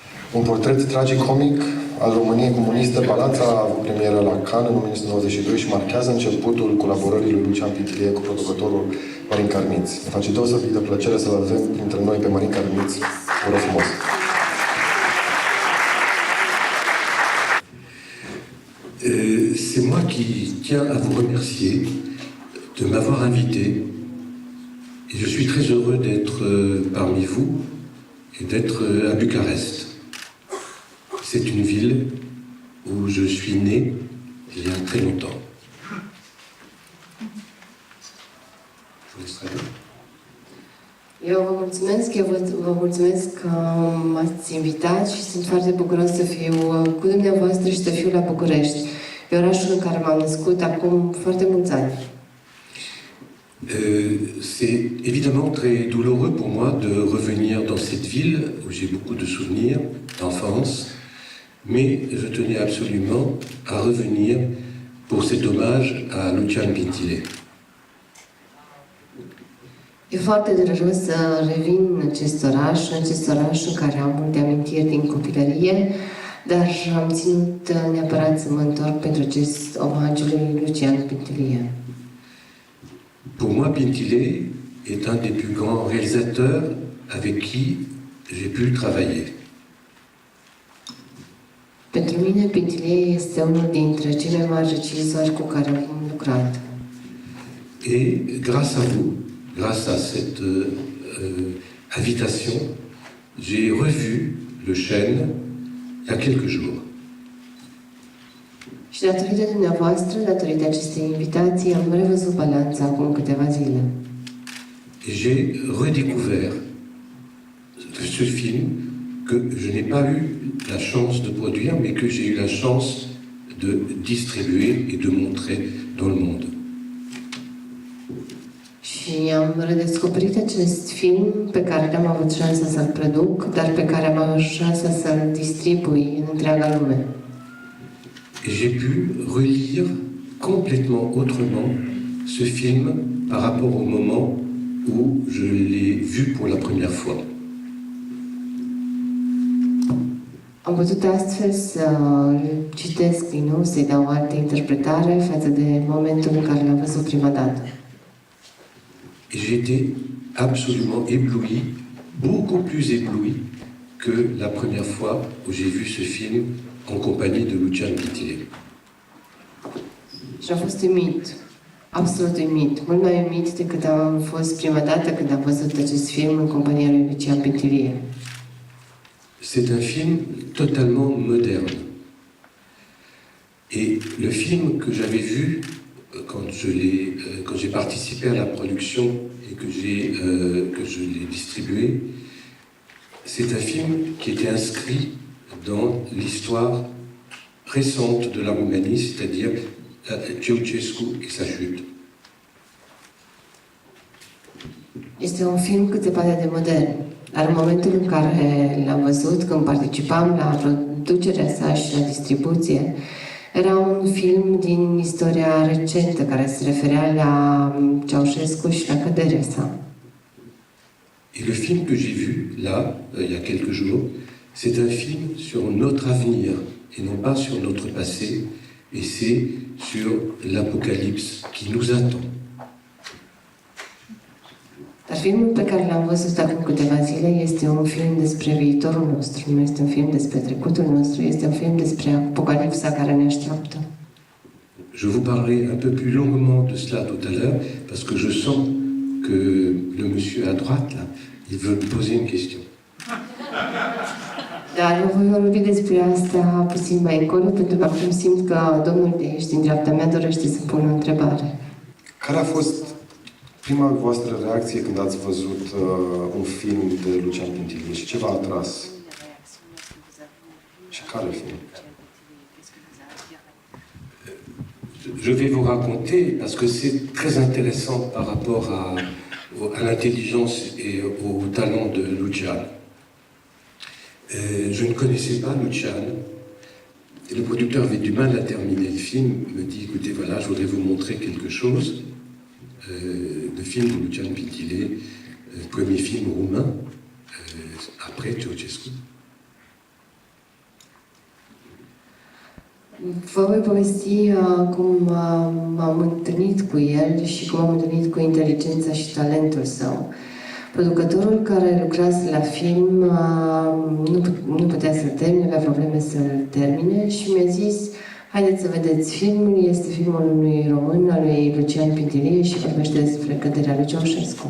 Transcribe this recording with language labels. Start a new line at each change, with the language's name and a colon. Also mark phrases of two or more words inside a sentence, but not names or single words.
Romanian: Un portret tragicomic al României comuniste, Balanța a avut premieră la Cannes în 1992 și marchează începutul colaborării lui Lucian Pintilie cu producătorul Marin Carniț. Ne face deosebită plăcere să-l avem printre noi pe Marin Carniț. Vă rog frumos!
French: C'est moi qui tiens à vous remercier de m'avoir invité. Et je suis très heureux d'être parmi vous et d'être à Bucarest. C'est une ville où je suis né il y a très longtemps. Je vous laisse traduire.
Romanian: Eu vă mulțumesc, vă mulțumesc că m-ați invitat și sunt foarte bucuros să fiu cu dumneavoastră și să fiu la București, pe orașul în care m-am născut acum foarte mulți ani.
French: C'est évidemment très douloureux pour moi de revenir dans cette ville où j'ai beaucoup de souvenirs d'enfance, mais je tenais absolument à revenir pour cet hommage à Lucian Pintile.
Romanian: E foarte dureros să revin în acest oraș în care am multe amintiri din copilărie, dar am ținut neapărat să mă întorc pentru acest omagiu lui Lucian Pintilie.
French: Pour moi, Pintile est un des plus grands réalisateurs avec qui j'ai pu travailler.
Romanian: Pentru mine, Pintilie este unul dintre cei mai mari regizori cu care am lucrat.
French: Et grâce à vous, grâce à cette invitation, j'ai revu Le Chêne il y a quelques jours.
Romanian: Și datorită dumneavoastră, datorită acestei invitații, am revăzut Balanța acum câteva zile.
French: Et j'ai redécouvert ce film que je n'ai pas eu la chance de produire, mais que j'ai eu la chance de distribuer et de montrer dans le monde.
Romanian: Și am redescoperit acest film pe care n-am avut șansa să-l produc, dar pe care am avut șansa să-l distribui în întreaga lume.
French: Et j'ai pu relire complètement autrement ce film par rapport au moment où je l'ai vu pour la première fois.
Romanian: Am putut astfel să-l citesc din nou, să-i dau o altă interpretare față de momentul în care l-am văzut prima dată.
French: Et j'ai été absolument ébloui, beaucoup plus ébloui que la première fois où j'ai vu ce film en compagnie de Lucian Pintile.
Romanian: Și am fost uimit, absolut uimit, mult mai uimit decât am fost prima dată când am văzut acest film în compania lui Lucian Pintilie.
French: C'est un film totalement moderne. Et le film que j'avais vu quand j'ai participé à la production et que je l'ai distribué, c'est un film qui était inscrit dans l'histoire récente de la Roumanie, c'est-à-dire Ceausescu et sa chute.
Romanian: Este un film cât se poate de modern, dar în momentul în care l-am văzut, când participam la producerea sa și la distribuție, era un film din istoria recentă care se referea la Ceaușescu și la căderea sa.
French: Et le film que j'ai vu là, il y a quelques jours, c'est un film sur notre avenir et non pas sur notre passé, et c'est sur l'apocalypse qui nous attend.
Romanian: Dar filmul pe care l-am văzut acum câteva zile este un film despre viitorul nostru, nu este un film despre trecutul nostru, este un film despre apocalipsa care ne așteaptă.
French: Je vous parlerai un peu plus longuement de cela tout à l'heure, parce que je sens que le monsieur à droite, là, il veut me poser une question.
Romanian: Dar eu voi vorbi despre asta puțin mai încolo, pentru că acum simt că domnul de aici, din dreapta mea, dorește să pună o întrebare. Care a fost prima voastră reacție când ați văzut un film de Lucian Pintilie și ce v-a atras? Și care film?
French: Je vais vous raconter, parce que c'est très intéressant par rapport à l'intelligence et au talent de Lucian. Je ne connaissais pas Lucian. Et le producteur avait du mal à terminer le film. Il me dit, écoutez, voilà, je voudrais vous montrer quelque chose. Le film de Lucian Pintile, premier film roumain, après Ceausescu.
Romanian: Vă voi povesti cum m-am întâlnit cu el și cum am întâlnit cu inteligența și talentul său. Producătorul care lucrase la film nu putea să-l termine, avea probleme să-l termine și mi-a zis: haideți să vedeți filmul, este filmul unui român, al lui Lucian Pintilie și vorbește despre căderea lui Ceaușescu.